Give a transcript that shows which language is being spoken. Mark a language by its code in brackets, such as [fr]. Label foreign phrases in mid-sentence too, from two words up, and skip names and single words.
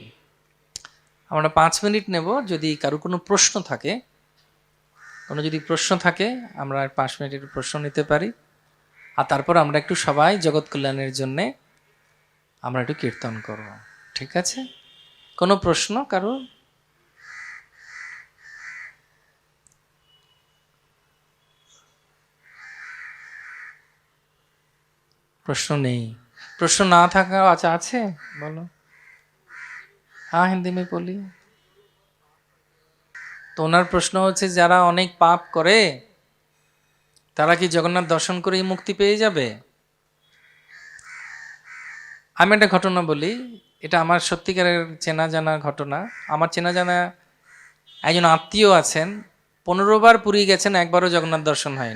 [bn] আমরা 5 মিনিট নেব, যদি কারো কোনো প্রশ্ন থাকে, যদি প্রশ্ন থাকে আমরা 5 মিনিটের প্রশ্ন নিতে পারি। আর তারপর আমরা একটু সবাই জগৎ কল্যাণের জন্যে আমরা একটু কীর্তন করব, ঠিক আছে? কোনো প্রশ্ন কারো? [hi] प्रश्न नहीं, [bn] प्रश्न ना থাকা আচ্ছা আছে, বলো। [hi] हाँ हिंदी में बोलिए। [bn] তো ওনার প্রশ্ন হচ্ছে যারা অনেক পাপ করে তারা কি জগন্নাথ দর্শন করেই মুক্তি পেয়ে যাবে? আমি একটা ঘটনা বলি, এটা আমার সত্যিকারের চেনা জানা ঘটনা। আমার চেনা জানা একজন আত্মীয় আছেন, 15 বার পুরী গেছেন, একবারও জগন্নাথ দর্শন হয়নি।